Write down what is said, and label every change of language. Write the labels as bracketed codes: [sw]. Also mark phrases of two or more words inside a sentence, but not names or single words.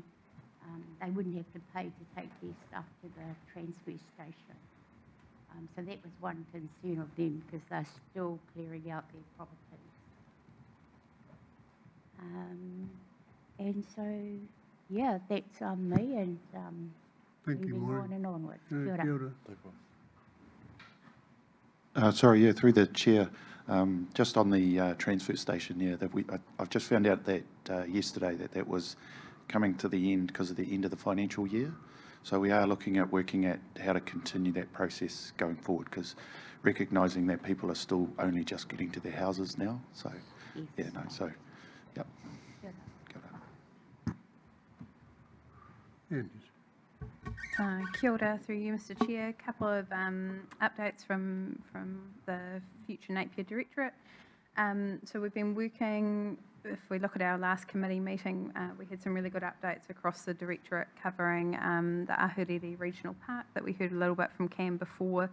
[en] They wouldn't have to pay to take their stuff to the transfer station. So that was one concern of them, because they're still clearing out their properties. And so, yeah, that's on me, and Thank you, moving Maureen. on and onwards. [mi] Kia Kia ora. ora. [en] Sorry, yeah, through the chair, just on the transfer station, yeah, that I've just found out that yesterday that was coming to the end because of the end of the financial year. So we are looking at working at how to continue that process going forward, because recognising that people are still only just getting to their houses now. So, Yes. yeah, no, so, yep. [mi] Kia ora. [en] Andy. [mi] Kia ora, [en] through you, Mr Chair. A couple of updates from the Future Napier Directorate. So we've been working, if we look at our last committee meeting, we had some really good updates across the Directorate covering the Ahuriri Regional Park that we heard a little bit from Cam before.